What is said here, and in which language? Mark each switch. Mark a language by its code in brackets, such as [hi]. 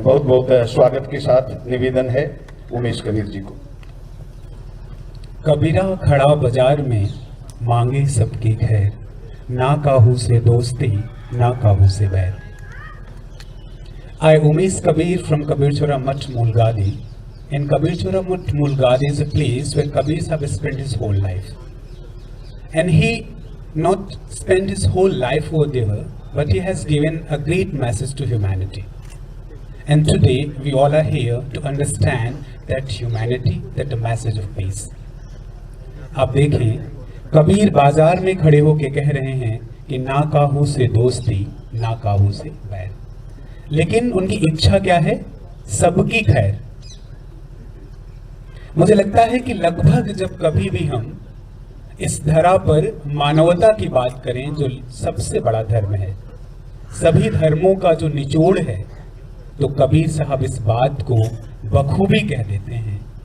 [hi] बहुत बहुत स्वागत के साथ निवेदन है उमेश कबीर जी को। कबीरा खड़ा बाजार में मांगे सबकी खैर, ना काहू से दोस्ती ना काहू से बैर। [en] I, Umesh Kabir from Kabirchora Mutt Mulgadi. And Kabirchora Mutt Mulgadi is a place where Kabir have spent his whole life. And he not spent his whole life over there, but he has given a great message to humanity. And today we all are here to understand that humanity, that the message of peace. [hi] आप देखें, कबीर बाजार में खड़े होके कह रहे हैं कि ना काहू से दोस्ती ना काहू से बैर, लेकिन उनकी इच्छा क्या है? सबकी खैर। मुझे लगता है कि लगभग जब कभी भी हम इस धरा पर मानवता की बात करें, जो सबसे बड़ा धर्म है, सभी धर्मों का जो निचोड़ है, तो कबीर साहब इस बात को बखूबी कह देते हैं।